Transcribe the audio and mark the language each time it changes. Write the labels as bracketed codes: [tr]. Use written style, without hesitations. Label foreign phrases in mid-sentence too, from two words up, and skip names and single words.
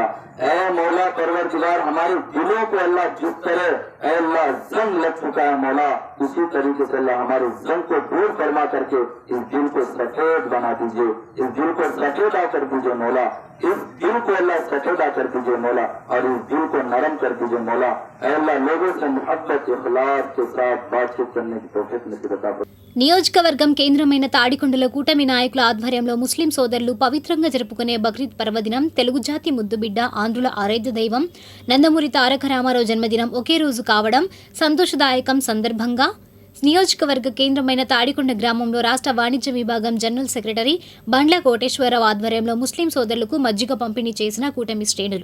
[ur] اے مولا پروردگار ہمارے دلوں کو اللہ جس طرح اے اللہ زنگ لگ چکا ہے مولا, اسی طریقے سے اللہ ہمارے زنگ کو دور فرما کر کے اس دل کو سفید بنا دیجیے. اس دل کو سفیدہ کر دیجیے مولا. اس دل کو اللہ سفیدہ کر دیجیے مولا اور اس دل کو نرم کر دیجیے مولا. اے اللہ لوگوں سے محبت اخلاص کے ساتھ بات چیت کرنے کی توفیق نصیب عطا فرما. [te] నియోజకవర్గం కేంద్రమైన తాడికొండలో కూటమి నాయకుల ఆధ్వర్యంలో ముస్లిం సోదరులు పవిత్రంగా జరుపుకునే బక్రీద్ పర్వదినం తెలుగు జాతి ముద్దుబిడ్డ ఆంధ్రుల ఆరాధ్య దైవం నందమూరి తారక రామారావు జన్మదినం ఒకే రోజు కావడం సంతోషదాయకం. సందర్భంగా నియోజకవర్గ కేంద్రమైన తాడికొండ గ్రామంలో రాష్ట్ర వాణిజ్య విభాగం జనరల్ సెక్రటరీ బండ్ల కోటేశ్వరరావు ఆధ్వర్యంలో ముస్లిం సోదరులకు మజ్జిగ పంపిణీ చేసిన కూటమి శ్రేణులు.